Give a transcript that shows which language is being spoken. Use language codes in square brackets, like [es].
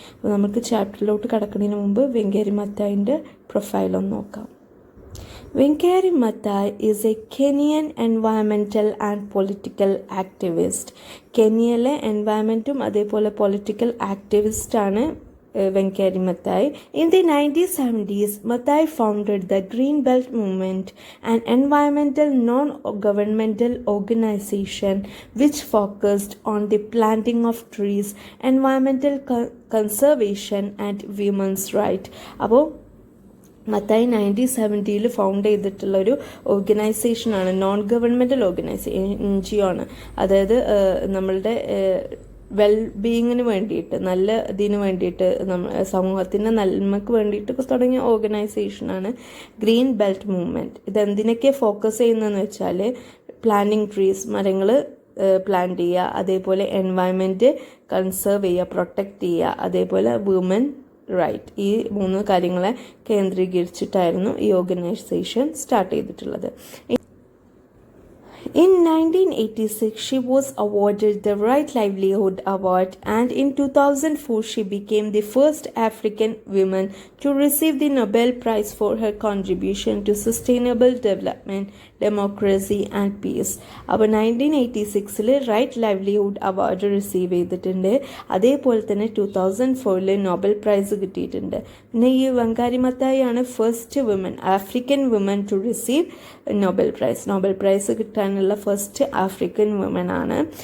[ml] അപ്പോൾ നമുക്ക് ചാപ്റ്ററിലോട്ട് കടക്കുന്നതിന് മുമ്പ് വെങ്കേരി മത്തായിൻ്റെ പ്രൊഫൈൽ ഒന്ന് നോക്കാം. [en] Wangari Maathai is a Kenyan environmental and political activist. [ml] കെനിയയിലെ എൻവയറമെൻറ്റും അതേപോലെ political ആക്ടിവിസ്റ്റാണ് Venkari Mathai. [en] In the 1970s, Mathai founded the Green Belt Movement, an environmental non-governmental organization which focused on the planting of trees, environmental conservation and women's rights. [ml] അപ്പോൾ Mathai 1970 found ചെയ്തിട്ടുള്ളൊരു ഓർഗനൈസേഷനാണ്, non governmental NGO ആണ്. അതായത് നമ്മളുടെ വെൽബീയിങ്ങിന് വേണ്ടിയിട്ട്, നല്ല ഇതിന് വേണ്ടിയിട്ട്, സമൂഹത്തിൻ്റെ നന്മയ്ക്ക് വേണ്ടിയിട്ട് തുടങ്ങിയ ഓർഗനൈസേഷനാണ് ഗ്രീൻ ബെൽറ്റ് മൂവ്മെൻറ്റ്. ഇതെന്തിനൊക്കെ ഫോക്കസ് ചെയ്യുന്നതെന്ന് വെച്ചാൽ പ്ലാന്റിങ് ട്രീസ്, മരങ്ങൾ പ്ലാന്റ് ചെയ്യുക, അതേപോലെ എൻവയൺമെൻറ്റ് കൺസേർവ് ചെയ്യുക, പ്രൊട്ടക്റ്റ് ചെയ്യുക, അതേപോലെ വുമൻ റൈറ്റ്, ഈ 3 കാര്യങ്ങളെ കേന്ദ്രീകരിച്ചിട്ടായിരുന്നു ഈ ഓർഗനൈസേഷൻ സ്റ്റാർട്ട് ചെയ്തിട്ടുള്ളത്. [en] In 1986, she was awarded the Right Livelihood Award, and in 2004, she became the first African woman to receive the Nobel Prize for her contribution to sustainable development, democracy and peace. [ml] അപ്പോൾ 1986 right livelihood award receive ചെയ്തിട്ടുണ്ട്. അതേപോലെ തന്നെ 2004 Nobel prize കിട്ടിയിട്ടുണ്ട്. പിന്നെ ഈ [en] Wangari Maathai ആണ് first woman, African woman to receive Nobel prize. [ml] Nobel prize കിട്ടാനുള്ള first African woman ആണ്.